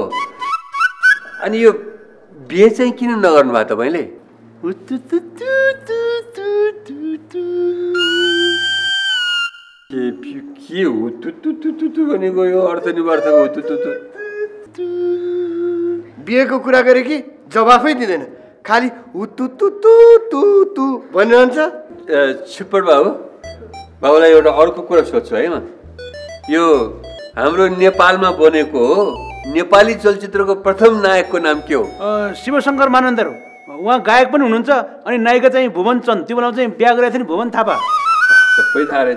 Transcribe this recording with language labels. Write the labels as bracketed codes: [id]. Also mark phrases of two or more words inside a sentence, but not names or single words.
[ne] अनि यो बिहे चाहिँ किन नगर्नु भयो तपाईँले? के हो तुतु भनेको? यो अर्थ निवार्थको तुतु। बिहेको कुरा गरे कि जवाफै दिँदैन, खालि हुतु तु तु तु तु भनिरहन्छ। छिप्पड बाबुलाई एउटा अर्को कुरा सोध्छु है म। यो हाम्रो नेपालमा बनेको नेपाली चलचित्रको प्रथम नायकको नाम के हो? शिवशङ्कर मानन्दर हो। उहाँ गायक पनि हुनुहुन्छ। अनि नायिका चाहिँ भुवन चन्द। त्यो बेला चाहिँ बिहा गरेको थियो नि भुवन थापा। सबै थाहा रहेछ।